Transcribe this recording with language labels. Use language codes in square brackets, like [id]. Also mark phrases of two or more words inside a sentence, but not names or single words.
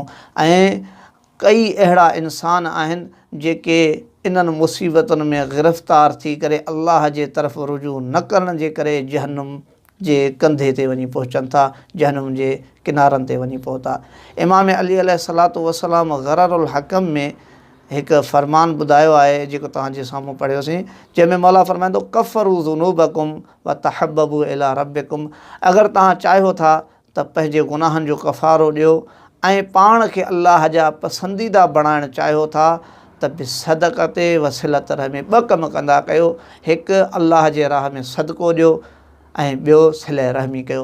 [sd] ऐं कई अहिड़ा इंसान आहिनि जेके इन्हनि मुसीबतुनि में गिरफ़्तार थी करे अल्लाह जे तरफ़ रुजू न करण जे करे जहन्नुम जे कंधे ते वञी पहुचनि था, जहन्नुम जे किनारनि ते वञी पहुता. इमाम अली [ar] عليه الصلاة والسلام [sd] ग़ररुल हकम में हिकु फ़रमान ॿुधायो आहे जेको तव्हांजे साम्हूं पढ़ियोसीं, जंहिंमें मौला फ़रमाईंदो [ar] كفروا ذنوبكم وتحببوا إلى ربكم. [sd] अगरि तव्हां चाहियो था त पंहिंजे गुनाहनि जो कफ़ारो ॾियो ऐं पाण खे अल्लाह जा पसंदीदा बणाइणु चाहियो था त [ar] بصدقة وصلة رحمي. [sd] 2 कम कंदा कयो. हिकु अल्लाह जे राह में सदको ॾियो ऐं ॿियो सिले रहमी कयो.